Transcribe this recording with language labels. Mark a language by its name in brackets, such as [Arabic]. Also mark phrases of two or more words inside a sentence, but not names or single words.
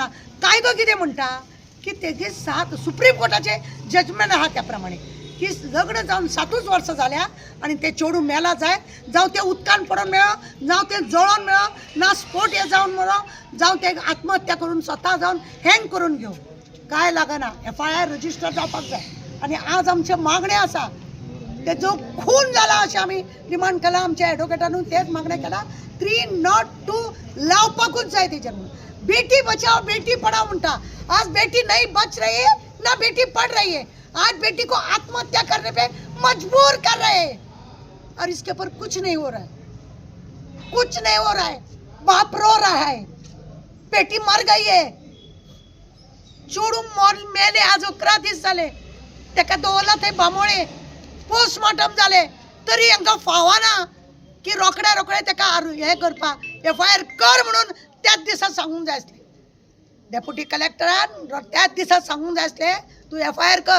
[Konkani] कायदो कितें म्हणटा की तेजे 7 सुप्रीम कोर्टाचे जजमेंट आहा त्या प्रमाणे की लग्न जावन 7 वर्सां जाल्या आनी ते चेडूं मेला जाय, जावं ते उदकान पडोन मेळो, जावं ते जळोन मेळो, ना स्पोट हे जावन मेळो, जावं ते आत्महत्या करून स्वता जावन हँग करून घेवं. काय लागना [English] FIR register [Konkani] जावपाक जाय. आनी आज आमचे मागणे आसा ते जो खून जाला अशें आमी डिमांड केला. आमच्या एडवोकेटानूय तेच मागणें केला 302 लावपाकूच जाय तेजेर म्हणून. [Hindi] बेटी बचाओ बेटी पढ़ाओ म्हणटा. आज बेटी नहीं बच रही है ना बेटी पढ़ रही है. आज बेटी को आत्महत्या करने पे मजबूर कर रहे हैं और इसके ऊपर कुछ नहीं हो रहा है, कुछ नहीं हो रहा है. बाप रो रहा है, बेटी मर गई है, [Konkani] चोडू मेले. आज 11 दीस जाले तेका दवरला थंय बांबोळे, पोस्टमॉर्टम जाले तरी हांकां फावना की रोखड्या तेका हे करपाक FIR कर म्हणून त्याच दिसा सांगूंक जाय आसलें. [English] Deputy Collector [Konkani] त्याच दिसा सांगूंक जाय आसलें तूं FIR कर.